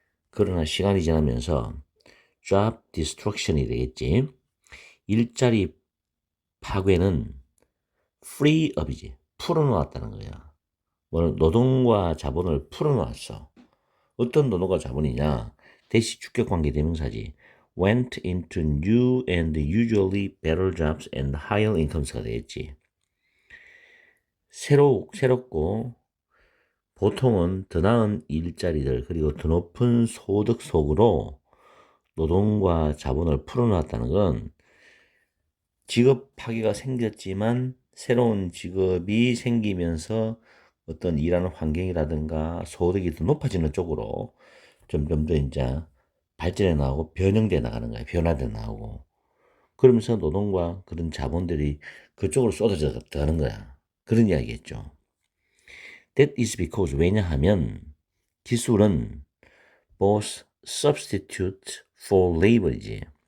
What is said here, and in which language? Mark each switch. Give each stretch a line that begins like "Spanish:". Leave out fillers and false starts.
Korean: 그러나 시간이 지나면서
English: job destruction
Korean: 이 되겠지. 일자리 파괴는 freeup이지. 풀어놓았다는 거야. 노동과 자본을 풀어놓았어. 어떤 노동과 자본이냐? 대시 주격 관계 대명사지.
English: went into new and usually better jobs and higher incomes가
Korean: 되겠지. 새롭고 보통은 더 나은 일자리들 그리고 더 높은 소득 속으로 노동과 자본을 풀어놨다는 건 직업 파괴가 생겼지만 새로운 직업이 생기면서 어떤 일하는 환경이라든가 소득이 더 높아지는 쪽으로 점점 더 이제 발전해 나가고 변형돼 나가는 거야. 변화돼 나오고. 그러면서 노동과 그런 자본들이 그쪽으로 쏟아져 들어가는 거야. 그런 이야기겠죠.
English: That is because
Korean: 왜냐하면 기술은
English: both substitute for labor이지.